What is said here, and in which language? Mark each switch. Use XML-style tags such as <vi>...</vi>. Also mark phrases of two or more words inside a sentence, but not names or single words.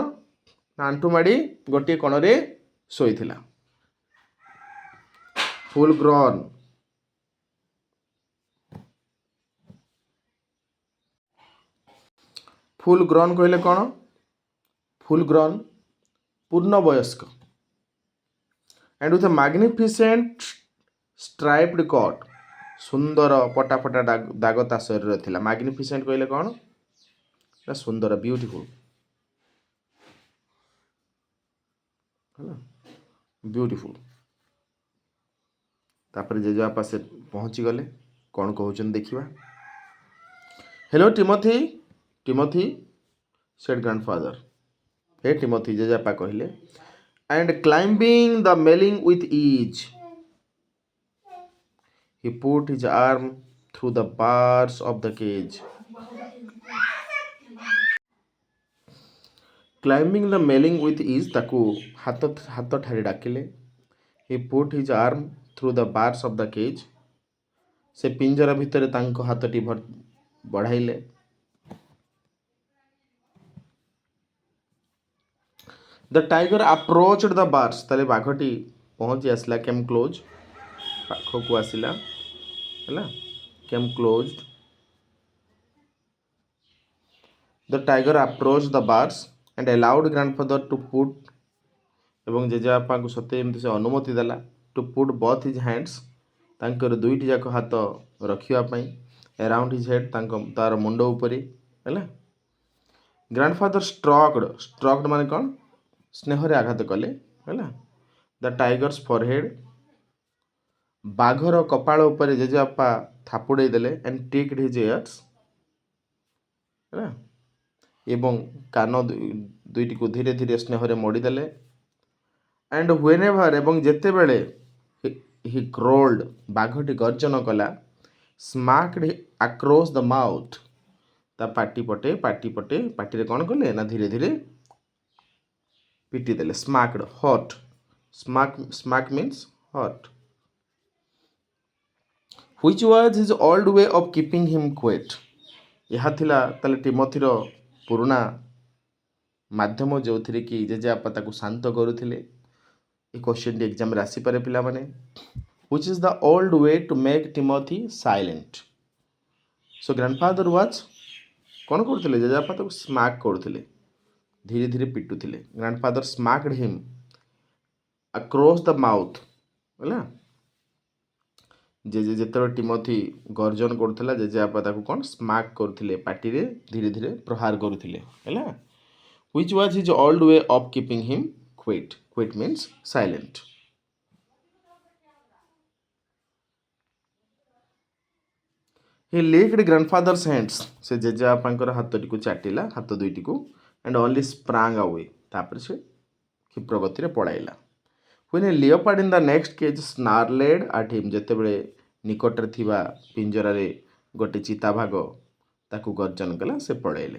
<or>ଆଣ୍ଠୁ ମାଡ଼ି ଗୋଟିଏ କୋଣରେ ଶୋଇଥିଲା।</or> <en>full grown, full grown</en> <or>କହିଲେ କ'ଣ?</or> <en>full grown, ପୂର୍ଣ୍ଣବୟସ୍କ। and with a magnificent striped coat,</en> <or>ସୁନ୍ଦର ପଟା ପଟା ଦାଗ ତା ଶରୀରରେ ଥିଲା। magnificent କହିଲେ କ'ଣ? ସୁନ୍ଦର, ବିୟୁଟିଫୁଲ୍, ହେଲା, ବିୟୁଟିଫୁଲ୍। ତାପରେ ଜେଜେବାପା ସେ ପହଞ୍ଚିଗଲେ, କ'ଣ କହୁଛନ୍ତି ଦେଖିବା।</or> <en>ହେଲୋ ଟିମୋଥି, ଟିମୋଥି said grandfather.</en> <or>ହେ ଟିମୋଥି, ଜେଜେବାପା କହିଲେ,</or> <en>and climbing the railing with ease, he put his arm through the bars of the cage. Climbing the railing with ease,</en> <or>ତାକୁ ହାତ ଠାରି ଡାକିଲେ।</or> <en>he put his arm through the bars of the cage,</en> <or>ସେ ପିଞ୍ଜରା ଭିତରେ ତାଙ୍କ ହାତଟି ବଢ଼ାଇଲେ।</or> <en>the tiger approached the bars,</en> <or>ତାହେଲେ ବାଘଟି ପହଞ୍ଚି ଆସିଲା,</or> <en>came close,</en> <or>ପାଖକୁ ଆସିଲା, ହେଲା,</or> <en>came closed. the tiger approached the bars and allowed grandfather to put,</en> <or>ଏବଂ ଜେଜେବାପାଙ୍କୁ ସତେ ଏମିତି ସେ ଅନୁମତି ଦେଲା,</or> <en>to put both his hands,</en> <or>ତାଙ୍କର ଦୁଇଟି ଯାକ ହାତ ରଖିବା ପାଇଁ,</or> <en>around his head,</en> <or>ତାର ମୁଣ୍ଡ ଉପରେ, ହେଲା।</or> <en>grandfather struck</en> <or>ମାନେ କ'ଣ? ସ୍ନେହରେ ଆଘାତ କଲେ, ହେଲା।</or> <en>the tiger's forehead,</en> <or>ବାଘର କପାଳ ଉପରେ ଜେଜେବାପା ଥାପୁଡ଼େଇ ଦେଲେ,</or> <en>and ticked his ears,</en> <or>ହେଲା, ଏବଂ କାନ ଦୁଇଟିକୁ ଧୀରେ ଧୀରେ ସ୍ନେହରେ ମୋଡ଼ିଦେଲେ।</or> <en>and whenever,</en> <or>ଏବଂ ଯେତେବେଳେ</or> <en>he growled,</en> <or>ବାଘଟି ଗର୍ଜନ କଲା,</or> <en>smacked across the mouth,</en> <or>ତା ପାଟି ପଟେ ପାଟିରେ କ'ଣ କଲେ ନା ଧୀରେ ଧୀରେ ପିଟି ଦେଲେ।</or> <en>smacked, hurt, smack means hurt, which was his old way of keeping him quiet.</en> <or>ଏହା ଥିଲା ତାହେଲେ ଟିମୋଥିର ପୁରୁଣା ମାଧ୍ୟମ, ଯେଉଁଥିରେ କି ଜେଜେବାପା ତାକୁ ଶାନ୍ତ କରୁଥିଲେ। ଏ କ୍ୱେଶ୍ଚନଟି ଏକ୍ଜାମରେ ଆସିପାରେ ପିଲାମାନେ।</or> <en>which is the old way to make Timothy silent. so grandfather was</en> <or>କ'ଣ କରୁଥିଲେ? ଜେଜେବାପା ତାକୁ ସ୍ମାକ୍ କରୁଥିଲେ, ଧୀରେ ଧୀରେ ପିଟୁଥିଲେ।</or> <en>grandfather smacked him across the mouth,</en> <or>ହେଲା। ଯେତେବେଳେ ଟିମୋଥି ଗର୍ଜନ କରୁଥିଲା, ଜେଜେବାପା ତାକୁ କ'ଣ ସ୍ମାକ୍ କରୁଥିଲେ, ପାଟିରେ ଧୀରେ ଧୀରେ ପ୍ରହାର କରୁଥିଲେ, ହେଲା।</or> <en>which was his old way of keeping him quiet. quiet means silent. he licked grandfather's hands,</en> <or>ସେ ଜେଜେବାପାଙ୍କର ହାତଟିକୁ ଚାଟିଲା, ହାତ ଦୁଇଟିକୁ,</or> <en>and only sprang away,</en> <or>ତାପରେ ସେ କ୍ଷିପ୍ର ଗତିରେ ପଳାଇଲା।</or> <en>when a leopard in the next cage snarled at him,</en> <or>ଯେତେବେଳେ ନିକଟରେ ଥିବା ପିଞ୍ଜରାରେ ଗୋଟେ ଚିତାବାଘ ତାକୁ ଗର୍ଜନ କଲା, ସେ ପଳେଇଲେ।</or>